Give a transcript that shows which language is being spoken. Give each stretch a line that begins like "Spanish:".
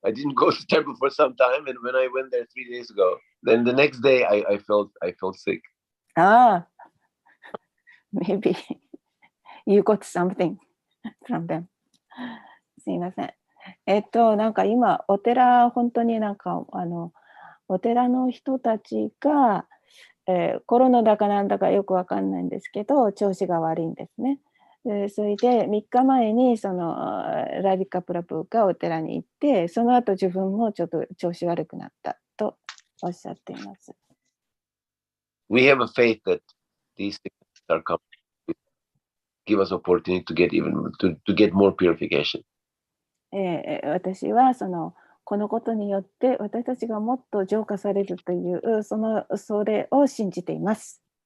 English: I didn't go to the temple for some time, and when I went there 3 days ago, then the next day I felt sick. Maybe you got something from them.
Japanese: すいません。なんか今お寺本当になんかお寺の人たちが、コロナだかなんだかよくわかんないんですけど調子が悪いんですね。それで3日前にそのラディカプラブがお寺に行ってその後自分もちょっと調子悪くなったとおっしゃっています。
English: We have a faith that these things are coming to give us opportunity to get more purification.
Japanese: 私はこのことによって私たちがもっと浄化されるというそれを信じています。